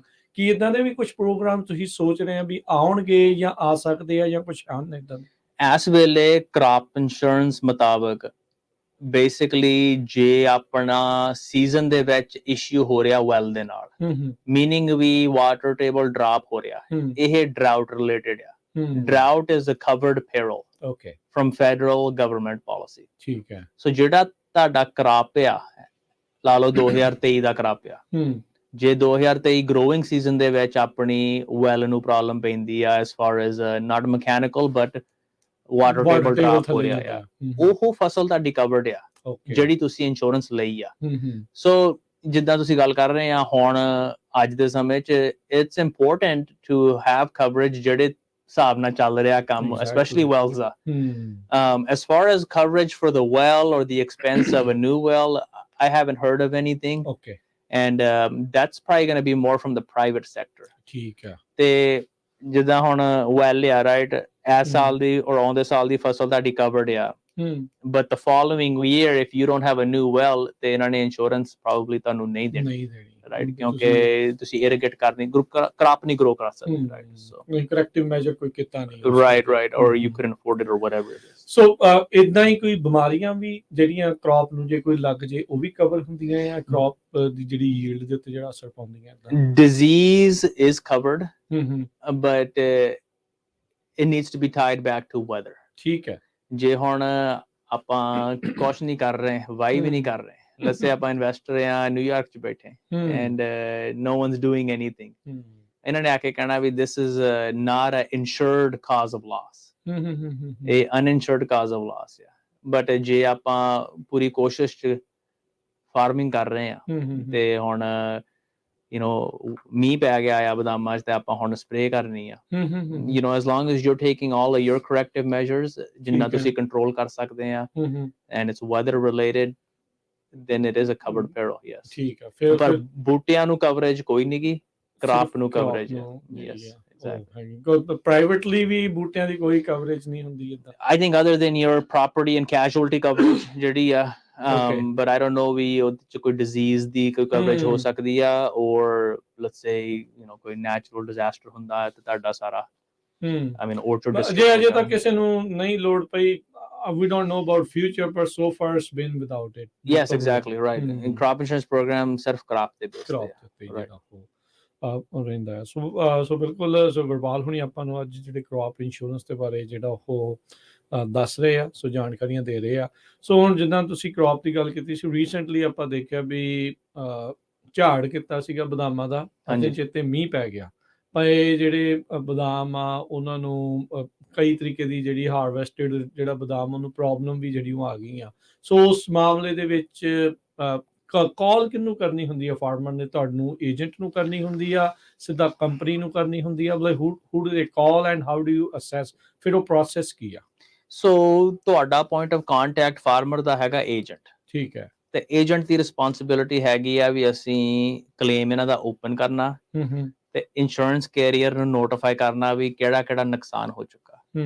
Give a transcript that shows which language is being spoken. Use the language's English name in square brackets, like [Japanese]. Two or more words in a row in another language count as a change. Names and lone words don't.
[Punjabi] ਕੀ ਇਦਾਂ ਦੇ ਵੀ ਕੁਝ ਪ੍ਰੋਗਰਾਮ ਤੁਸੀਂ ਸੋਚ ਰਹੇ ਆ ਵੀ ਆਉਣਗੇ ਜਾਂ ਆ ਸਕਦੇ ਆ ਜਾਂ ਕੁਛ ਆਉਣ ਇਦਾਂ? ਇਸ ਵੇਲੇ [English] crop insurance [Punjabi] ਮੁਤਾਬਕ ਬੇਸਿਕਲੀ ਜੇ ਆਪਣਾ ਸੀਜ਼ਨ ਦੇ ਵਿੱਚ ਇਸ਼ੂ ਹੋ ਰਿਹਾ ਵੈਲ ਦੇ ਨਾਲ, ਮੀਨਿੰਗ ਵੀ [English] water table drop [Punjabi] ਹੋ ਰਿਹਾ, ਇਹ [English] drought related [Punjabi] ਆ। [English] Drought is a covered peril, okay, from federal government policy. [Punjabi] ਠੀਕ ਹੈ। ਸੋ ਜਿਹੜਾ ਤੁਹਾਡਾ ਕ੍ਰੌਪ ਆ, ਲਾ ਲਓ 2023 ਦਾ ਕ੍ਰੌਪ ਆ, ਜੇ 2023 [English] growing season [Punjabi] ਦੇ ਵਿੱਚ ਆਪਣੀ ਵੈਲ ਨੂੰ ਪ੍ਰੋਬਲਮ ਪੈਂਦੀ ਆ, [English] as far as not mechanical but water table drop [Punjabi] ਹੋ ਰਿਹਾ ਆ, ਉਹ ਫਸਲ ਤੁਹਾਡੀ covered ਆ ਜਿਹੜੀ ਤੁਸੀਂ ਇੰਸ਼ੋਰੈਂਸ ਲਈ ਆ। ਸੋ ਜਿੱਦਾਂ ਤੁਸੀਂ ਗੱਲ ਕਰ ਰਹੇ ਆ ਹੁਣ ਅੱਜ ਦੇ ਸਮੇਂ 'ਚ, [English] it's important to have coverage [Punjabi] ਜਿਹੜੇ ਹਿਸਾਬ ਨਾਲ ਚੱਲ ਰਿਹਾ ਕੰਮ, [English] especially wells ਦਾ। As far as coverage for the well or the expense of a new well, I haven't heard of anything. Okay. And that's probably going to be more from the private sector. [Punjabi] ਠੀਕ ਹੈ। ਤੇ ਜਿੱਦਾਂ ਹੁਣ well ਆ, ਰਾਈਟ, ਇਸ ਸਾਲ ਦੀ ਔਰ ਆਉਂਦੇ ਸਾਲ ਦੀ ਫਸਲ ਤੁਹਾਡੀ covered ਆ, [English] but the following year if you don't have a new well, [Punjabi] ਤੇ ਇਹਨਾਂ ਨੇ ਇੰਸ਼ੋਰੈਂਸ probably ਤੁਹਾਨੂੰ ਨਹੀਂ ਦੇਣੀ, ਰਾਈਟ? ਕਿਉਂਕਿ ਤੁਸੀਂ ਇਰੀਗੇਟ ਕਰਨੀ, ਕ੍ਰੌਪ ਨਹੀਂ ਗਰੋ ਕਰ ਸਕਦੇ, ਰਾਈਟ? ਸੋ [English] corrective measure [Punjabi] ਕੋਈ ਕੀਤਾ ਨਹੀਂ, ਰਾਈਟ, [English] or you couldn't afford it or whatever it is. [Punjabi] ਸੋ ਇਦਾਂ ਹੀ ਕੋਈ ਬਿਮਾਰੀਆਂ ਵੀ ਜਿਹੜੀਆਂ ਕ੍ਰੌਪ ਨੂੰ ਜੇ ਕੋਈ ਲੱਗ ਜੇ ਉਹ ਵੀ ਕਵਰ ਹੁੰਦੀਆਂ ਆ, ਕ੍ਰੌਪ ਦੀ ਜਿਹੜੀ ਯੀਲਡ ਦੇ ਉੱਤੇ ਜਿਹੜਾ ਅਸਰ ਪਾਉਂਦੀਆਂ? [English] Disease is covered, but it needs to be tied back to weather. [Punjabi] ਠੀਕ ਹੈ। ਜੇ ਹੁਣ ਆਪਾਂ ਕੁਛ ਨਹੀਂ ਕਰ ਰਹੇ, ਵਾਈ ਵੀ ਨਹੀਂ ਕਰ ਰਹੇ, [English] let's say [Punjabi] ਆਪਾਂ ਇਨਵੈਸਟਰ ਆ, ਨਿਊਯਾਰਕ 'ਚ ਬੈਠੇ [English] and no one's doing anything, [Punjabi] ਇਹਨਾਂ ਨੇ ਆ ਕੇ ਕਹਿਣਾ ਵੀ [English] this is not a insured cause of loss, ਇਹ uninsured cause of loss ਆ। [Punjabi] ਬਟ ਜੇ ਆਪਾਂ ਪੂਰੀ ਕੋਸ਼ਿਸ਼ 'ਚ ਫਾਰਮਿੰਗ ਕਰ ਰਹੇ ਆ ਤੇ ਹੁਣ [English] you know [Punjabi] ਮੀਂਹ ਪੈ ਗਿਆ ਆ ਬਦਾਮਾਂ 'ਚ ਤੇ ਆਪਾਂ ਹੁਣ ਸਪਰੇ ਕਰਨੀ ਆ, [English] you know as long as you're taking all of your corrective measures, [Punjabi] ਜਿੰਨਾ ਤੁਸੀਂ ਕੰਟਰੋਲ ਕਰ ਸਕਦੇ ਆ, [English] and it's weather related, then it is a covered peril, yes. [Punjabi] ਠੀਕ ਹੈ। ਫਿਰ ਪਰ ਬੂਟਿਆਂ ਨੂੰ ਕਵਰੇਜ ਕੋਈ ਨਹੀਂ ਗੀ, ਕ੍ਰਾਪ ਨੂੰ ਕਵਰੇਜ ਹੈ। [English] yes, exactly. [Punjabi] ਪ੍ਰਾਈਵੇਟਲੀ ਵੀ ਬੂਟਿਆਂ ਦੀ ਕੋਈ ਕਵਰੇਜ ਨਹੀਂ ਹੁੰਦੀ ਇਦਾਂ? [English] I think other than your property and casualty coverage [Punjabi] ਜਿਹੜੀ ਆ, [English] but I don't know [Punjabi] ਵੀ ਉਹਦੇ 'ਚ ਕੋਈ disease ਦੀ ਕੋਈ ਕਵਰੇਜ ਹੋ ਸਕਦੀ ਆ, [English] or let's say you know ਕੋਈ natural disaster [Punjabi] ਹੁੰਦਾ ਹੈ ਤੇ ਤੁਹਾਡਾ ਸਾਰਾ [English] I mean orchard [Punjabi] ਜੇ ਅਜੇ ਤੱਕ ਕਿਸੇ ਨੂੰ ਨਹੀਂ ਲੋੜ ਪਈ, [English] we don't know about future, but so far it's been without it. Yes, exactly, right. In crop insurance program [Punjabi] ਸਿਰਫ crop ਤੇ ਬੇਸ ਤੇ ਰਹਿੰਦਾ ਹੈ। ਸੋ ਬਿਲਕੁਲ, ਸੋ ਗੁਰਬਾਲ ਹੁਣੀ ਆਪਾਂ ਨੂੰ ਅੱਜ ਜਿਹੜੇ [English] crop insurance [Punjabi] ਦੇ ਬਾਰੇ ਜਿਹੜਾ ਉਹ ਦੱਸ ਰਹੇ ਆ, ਸੋ ਜਾਣਕਾਰੀਆਂ ਦੇ ਰਹੇ ਆ। ਸੋ ਹੁਣ ਜਿੱਦਾਂ ਤੁਸੀਂ ਕ੍ਰੌਪ ਦੀ ਗੱਲ ਕੀਤੀ ਸੀ, ਰੀਸੈਂਟਲੀ ਆਪਾਂ ਦੇਖਿਆ ਵੀ ਝਾੜ ਕੀਤਾ ਸੀਗਾ ਬਦਾਮਾਂ ਦਾ, ਅਤੇ ਚੇਤੇ ਮੀਂਹ ਪੈ ਗਿਆ, ਪਰ ਇਹ ਜਿਹੜੇ ਬਦਾਮ ਆ ਉਹਨਾਂ ਨੂੰ ਕਈ ਤਰੀਕੇ ਦੀ ਜਿਹੜੀ ਹਾਰਵੈਸਟਡ ਜਿਹੜਾ ਬਦਾਮ ਉਹਨੂੰ ਪ੍ਰੋਬਲਮ ਵੀ ਜਿਹੜੀ ਉਹ ਆ ਗਈ ਆ। ਸੋ ਉਸ ਮਾਮਲੇ ਦੇ ਵਿੱਚ ਕਾਲ ਕਿਹਨੂੰ ਕਰਨੀ ਹੁੰਦੀ ਆ ਫਾਰਮਰ ਨੇ? ਤੁਹਾਨੂੰ ਏਜੰਟ ਨੂੰ ਕਰਨੀ ਹੁੰਦੀ ਆ, ਸਿੱਧਾ ਕੰਪਨੀ ਨੂੰ ਕਰਨੀ ਹੁੰਦੀ ਆ? [English] ਮਤਲਬ who do they call and how do you assess? [Punjabi] ਫਿਰ ਉਹ ਪ੍ਰੋਸੈਸ ਕੀ ਆ? ਸੋ ਤੁਹਾਡਾ [English] point of contact [Punjabi] ਫਾਰਮਰ ਦਾ ਹੈਗਾ ਏਜੰਟ, ਠੀਕ ਹੈ। ਤੇ ਏਜੰਟ ਦੀ ਰਿਸਪੌਂਸਿਬਿਲਿਟੀ ਹੈਗੀ ਆ ਵੀ ਅਸੀਂ ਕਲੇਮ ਇਹਨਾਂ ਦਾ ਓਪਨ ਕਰਨਾ ਤੇ [English] insurance carrier [Punjabi] ਨੂੰ ਨੋਟੀਫਾਈ ਕਰਨਾ ਵੀ ਕਿਹੜਾ ਕਿਹੜਾ ਨੁਕਸਾਨ ਹੋ ਚੁੱਕਾ।